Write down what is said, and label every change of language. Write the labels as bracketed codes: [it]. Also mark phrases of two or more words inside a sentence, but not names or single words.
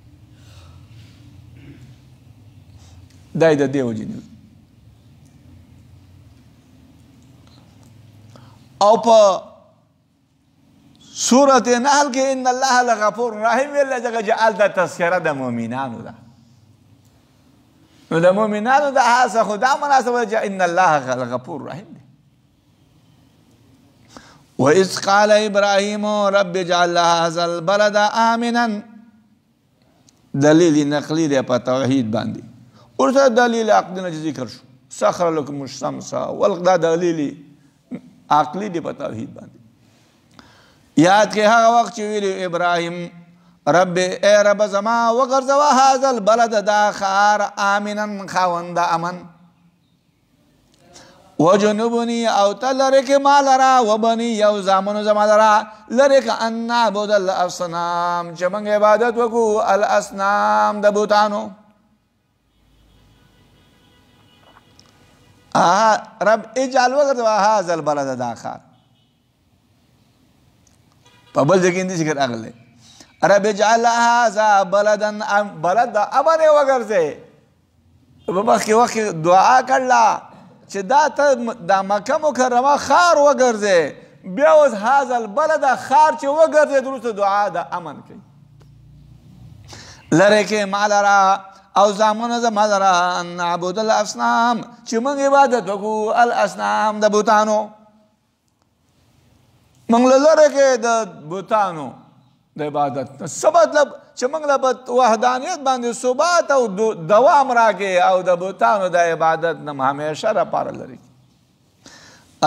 [ps] دا یې د دې وجې نه او په سورت نحل کې [ar] ان الله لغفور رحیم [ps] ویل ځکه چې هلته تذکره د مؤمنانو ده. نو د مؤمنانو د هڅه خو دا مناسبه ده چې [ar] ان الله لغفور رحیم [ps] دی. [ar] وإذ قال إبراهيم رب اجعل هذا البلد آمنا، [ps] دلیل نقلی دی په توحید باندې. ورته دلیل عقلی نه ذکر شو، [ar] سخر لكم الشمس والقمر، [ps] دا دلیل عقلی دی په توحید باندې. یاد کې هغه وخت چې ویلي ابراهیم رب اے رب زما وګرځوه [ar] هذا البلد [ps] دا ښار آمنا خاوند امن، وجنوبني او ته لرې کې ما لره وبني یو زامنو زما لره لرې که [ar] ان نعبد الاصنام [ps] چې موږ عبادت وکړو الاصنام د بوتانو. [ar] رب اجعل [ps] وګرځوه [ar] هذا البلد [ps] دا ښار. په بل ځای کې اندې ذکر راغلی [ar] رب اجعل هذا بلدا [ps] بلد د امن یې وګرځې. په مخکې وخت دعا کړله چې دا ته د مکه مکرمه ښار وګرځې، بیا اوس [ar] هذا البلد [ps] ښار چې وګرځې وروسته دعا د امن کوي. لرې کې ما لره او زامنو زما لره [ar] ان نعبد الاصنام [ps] چې موږ عبادت وکړو الاصنام د بوتانو. موږ له لرې کې د بوتانو د عبادت څه مطلب چې موږ له وحدانیت باندې ثبات او دوام راکړي او د بوتانو د عبادت نه همیشه لپاره لرې کړي.